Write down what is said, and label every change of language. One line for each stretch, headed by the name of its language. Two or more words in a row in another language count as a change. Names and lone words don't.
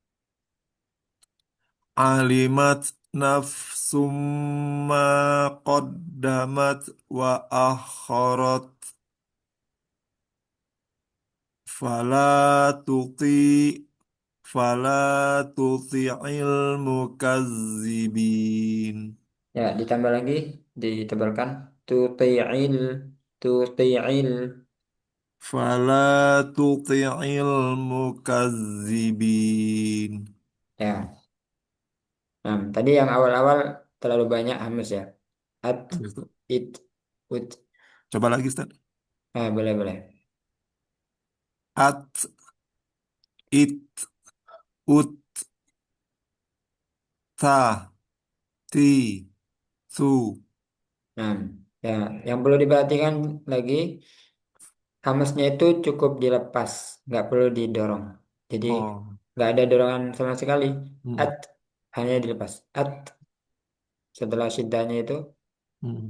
Arabic: علمت نفس ما قدمت وأخرت. فلا تطع فلا تطع المكذبين.
Indonesian: Ya, ditambah lagi, ditebalkan.
Arabic: تطع، تطع. فلا تطع المكذبين.
Indonesian: Ya, nah, tadi yang awal-awal terlalu banyak hamas ya. At, it, ut. Coba lagi, Ustaz. Boleh, boleh. At, it, ut, ta, ti, su. Nah, ya, yang perlu diperhatikan lagi, hamasnya itu cukup dilepas, nggak perlu didorong. Jadi, Oh. nggak ada dorongan sama sekali. At, Mm, hanya dilepas. At, setelah syidahnya itu mm,